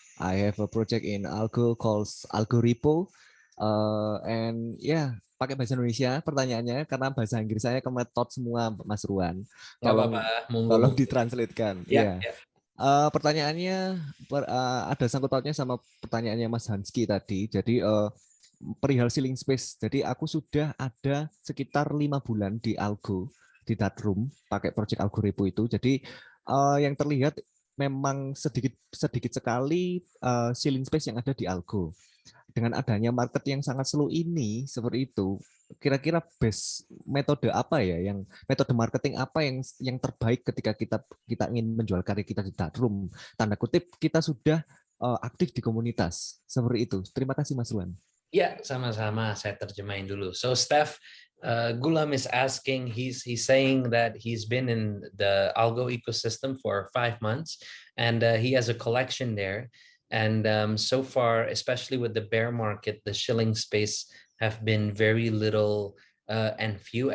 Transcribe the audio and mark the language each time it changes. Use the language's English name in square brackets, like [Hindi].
[English] I have a project in Algo called Algo Repo. [Indonesian] And pakai bahasa Indonesia pertanyaannya karena bahasa Inggris saya kemetot semua, Mas Ruan. Tolong ditranslatekan. Ya. Pertanyaannya ada sangkut pautnya sama pertanyaannya Mas Hanski tadi. Jadi perihal shilling space. Jadi aku sudah ada sekitar 5 bulan di Algo, di Darkroom, pakai project Algo Repo itu. Jadi yang terlihat memang sedikit sekali shilling space yang ada di Algo. Dengan adanya market yang sangat slow ini seperti itu, kira-kira best metode apa ya, metode marketing apa yang terbaik ketika kita ingin menjual karya kita di Darkroom? Tanda kutip kita sudah aktif di komunitas seperti itu. Terima kasih Mas Ruan. Ya, sama-sama. Saya terjemahin dulu. [English] So, Steph, Gulam is asking, he's saying that he's been in the Algo ecosystem for 5 months, and he has a collection there. And so far, especially with the bear market, the shilling space have been very little and few.